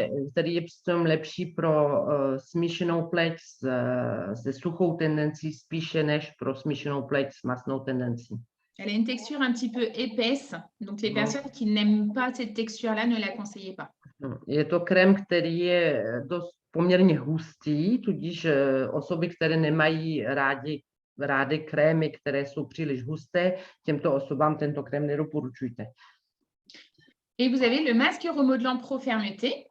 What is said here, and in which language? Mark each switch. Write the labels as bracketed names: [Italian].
[Czech] Který je přitom lepší pro smíšenou pleť se suchou tendencí spíše než pro smíšenou pleť s masnou tendencí. [French] Elle a une texture un petit peu épaisse, donc les personnes qui n'aiment pas cette texture-là, ne la conseillez pas. [Czech] Je to krém, který je dost poměrně hustý, tudíž osoby, které nemají rády krémy, které jsou příliš husté, těmto osobám tento krém nedoporučujte. [French] Et vous avez le masque remodelant Pro Fermenté.